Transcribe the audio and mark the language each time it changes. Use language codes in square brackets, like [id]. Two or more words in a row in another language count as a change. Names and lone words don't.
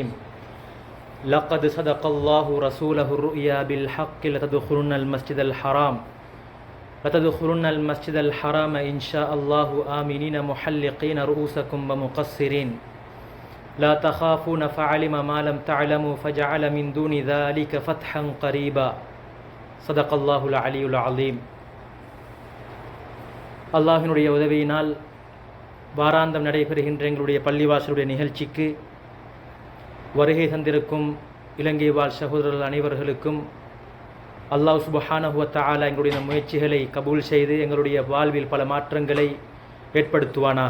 [ar] لقد صدق الله رسوله الرؤيا بالحق لتدخلن المسجد الحرام لتدخلن المسجد الحرام إن شاء الله آمنين محلقين رؤوسكم ومقصرين لا تخافون فعلم ما لم تعلموا فجعل من دون ذلك فتحا قريبا. صدق الله العلي العظيم. [ta] அல்லாஹினுடைய உதவியினால் வாராந்தம் நடைபெறுகின்ற எங்களுடைய பள்ளிவாசலுடைய நிகழ்ச்சிக்கு வருகை தந்திருக்கும் இலங்கை வாழ் சகோதரர்கள் அனைவர்களுக்கும் [ar] الله سبحانه وتعالى [ta] எங்களுடைய முயற்சிகளை கபூல் செய்து எங்களுடைய வாழ்வில் பல மாற்றங்களை ஏற்படுத்துவானாக.